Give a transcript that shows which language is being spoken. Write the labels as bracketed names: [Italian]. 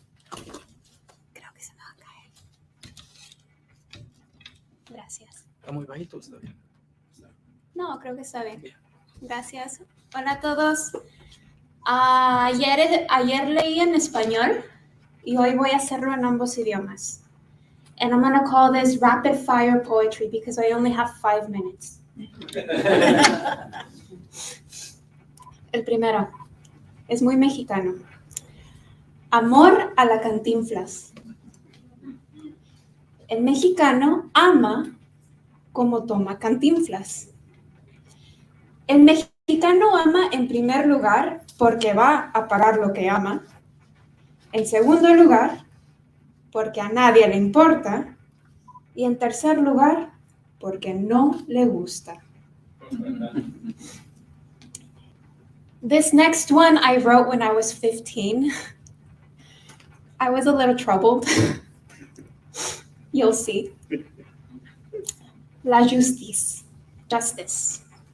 [Spanish] Creo que se me va a caer. Gracias. Está muy bajito, está bien. No, creo que está bien. Gracias. Hola a todos. Ayer leí en español y hoy voy a hacerlo en ambos idiomas. [English] And I'm going to call this rapid fire poetry because I only have 5 minutes. [Spanish] El primero es muy mexicano. Amor a la Cantinflas. El mexicano ama como toma Cantinflas. El mexicano ama en primer lugar porque va a pagar lo que ama. En segundo lugar, porque a nadie le importa. Y en tercer lugar, porque no le gusta. [English] This next one I wrote when I was 15. I was a little troubled. You'll see. La justice. Justice.